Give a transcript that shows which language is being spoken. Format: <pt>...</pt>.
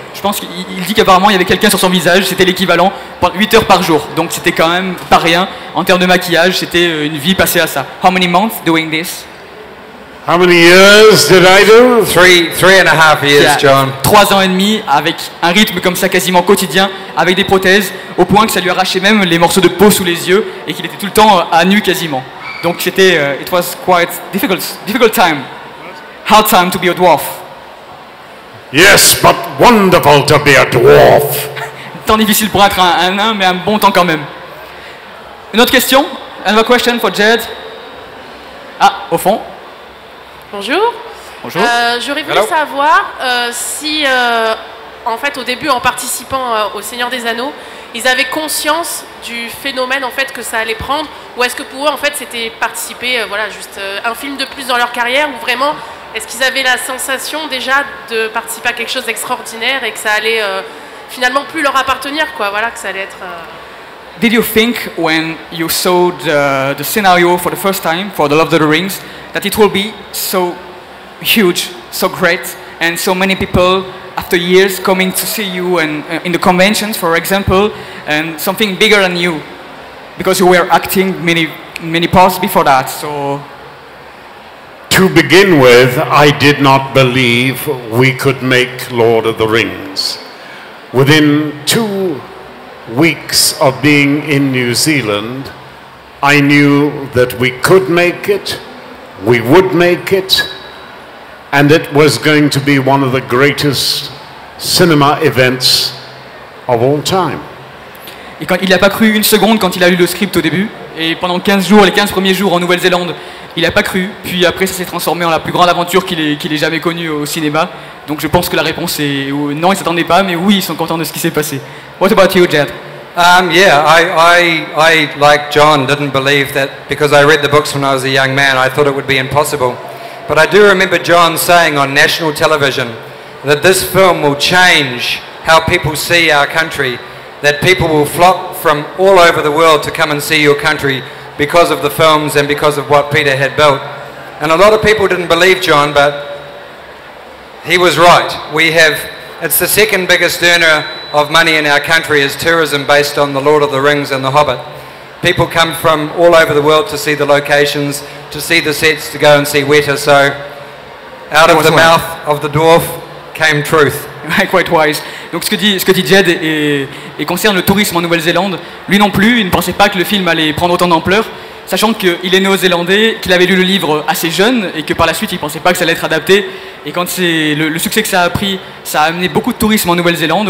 <fr>Je pense qu'il dit qu'apparemment il y avait quelqu'un sur son visage, c'était l'équivalent 8 heures par jour. Donc c'était quand même pas rien en termes de maquillage, c'était une vie passée à ça.</fr> <en>How many months doing this? How many years did I do? 3.5 years, John.</en> <fr>3 ans et demi avec un rythme comme ça quasiment quotidien, avec des prothèses, au point que ça lui arrachait même les morceaux de peau sous les yeux et qu'il était tout le temps à nu quasiment. Donc c'était,</fr> <en>it was quite difficult time, hard time to be a dwarf. Yes, but wonderful to be a dwarf.</en> <fr>Temps difficile pour être un nain, mais un bon temps quand même. Une autre question?</fr> <en>Another question for Jed.</en> <fr>Ah, au fond. Bonjour. Bonjour. J'aurais voulu savoir si, en fait, au début, en participant au Seigneur des Anneaux, ils avaient conscience du phénomène en fait que ça allait prendre, ou est-ce que pour eux, en fait, c'était participer, voilà, juste un film de plus dans leur carrière, ou vraiment, est-ce qu'ils avaient la sensation déjà de participer à quelque chose d'extraordinaire et que ça allait finalement plus leur appartenir, quoi, voilà, que ça allait être.</fr> <en>Did you think when you saw the scenario for the first time for The Lord of the Rings that it will be so huge, so great, and so many people after years coming to see you and in the conventions, for example, and something bigger than you, because you were acting many parts before that, so... To begin with, I did not believe we could make Lord of the Rings. Within 2 weeks of being in New Zealand, I knew that we could make it, we would make it, and it was going to be one of the greatest cinema events of all time.</en> <fr>Et quand, il n'a pas cru une seconde quand il a lu le script au début, et pendant 15 jours, les 15 premiers jours en Nouvelle-Zélande, il n'a pas cru, puis après ça s'est transformé en la plus grande aventure qu'il ait jamais connue au cinéma. Donc je pense que la réponse est non, ils ne s'attendaient pas, mais oui, ils sont contents de ce qui s'est passé.</fr> <en>What about you, Jed? Yeah, I, like John, didn't believe that because I read the books when I was a young man, I thought it would be impossible. But I do remember John saying on national television that this film will change how people see our country, that people will flock from all over the world to come and see your country because of the films and because of what Peter had built. And a lot of people didn't believe John, but he was right. It's the second biggest earner of money in our country is tourism based on The Lord of the Rings and The Hobbit. People come from all over the world to see the locations, to see the sets, to go and see Weta, so out of the mouth of the dwarf came truth. Quite wise.</en> <fr>Donc ce que dit Jed et concerne le tourisme en Nouvelle-Zélande, lui non plus, il ne pensait pas que le film allait prendre autant d'ampleur, sachant qu'il est néo-zélandais, qu'il avait lu le livre assez jeune et que par la suite il ne pensait pas que ça allait être adapté. Et quand c'est le succès que ça a pris, ça a amené beaucoup de tourisme en Nouvelle-Zélande.</fr>